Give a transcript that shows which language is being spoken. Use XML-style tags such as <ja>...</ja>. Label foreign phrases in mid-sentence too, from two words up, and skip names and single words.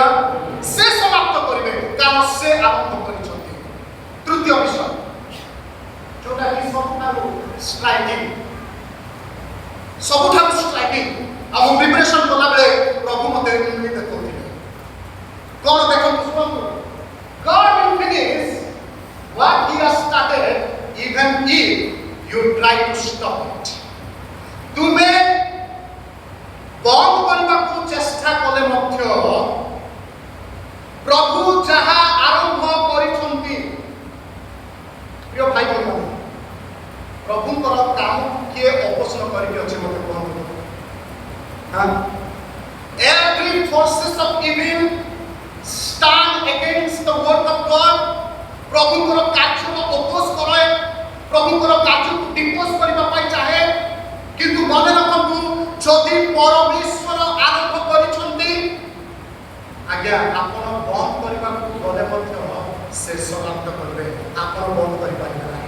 <or>ସେ ସମାପ୍ତ କରିବେ କାରଣ ସେ ଆରମ୍ଭ କରିଛନ୍ତି। ତୃତୀୟ ବିଷୟ, ଯୋଉଟା କି ସବୁଠାରୁ ଷ୍ଟ୍ରାଇକିଂ, ଆଉ ମୁଁ ପ୍ରିପାରେସନ କଲାବେଳେ ପ୍ରଭୁ ମୋତେ ଏମିତି ଦେଖଉଥିଲେ। କ'ଣ ଦେଖନ୍ତୁ, ଶୁଣନ୍ତୁ,</or> <en>God will finish what he has started even if you try to stop it.</en> <or>ତୁମେ ବନ୍ଦ କରିବାକୁ ଚେଷ୍ଟା କଲେ ମଧ୍ୟ ପ୍ରଭୁ ଯାହା ଆରମ୍ଭ କରିଛନ୍ତି, ପ୍ରିୟ ଭାଇ ଭଉଣୀ, ପ୍ରଭୁଙ୍କର କାମ କିଏ ଅପୋଷଣ କରିକି ଅଛି ମୋତେ କୁହନ୍ତୁ?</or> <en>Every forces of evil stand against the word of God.</en> <or>ପ୍ରଭୁଙ୍କର କାର୍ଯ୍ୟକୁ ଅପୋଜ କରେ, ପ୍ରଭୁଙ୍କର କାର୍ଯ୍ୟକୁ ଡିପୋଜ କରିବା ପାଇଁ ଚାହେଁ। କିନ୍ତୁ ମନେ ରଖନ୍ତୁ, ଯଦି ପରମେଶ୍ୱର ଆରମ୍ଭ କରିଛନ୍ତି, ଆଜ୍ଞା ଆପଣ ବନ୍ଦ କରିବାକୁ ଗଲେ ମଧ୍ୟ ସେ ସମାପ୍ତ କରିବେ, ଆପଣ ବନ୍ଦ କରିପାରିବେ ନାହିଁ।</or>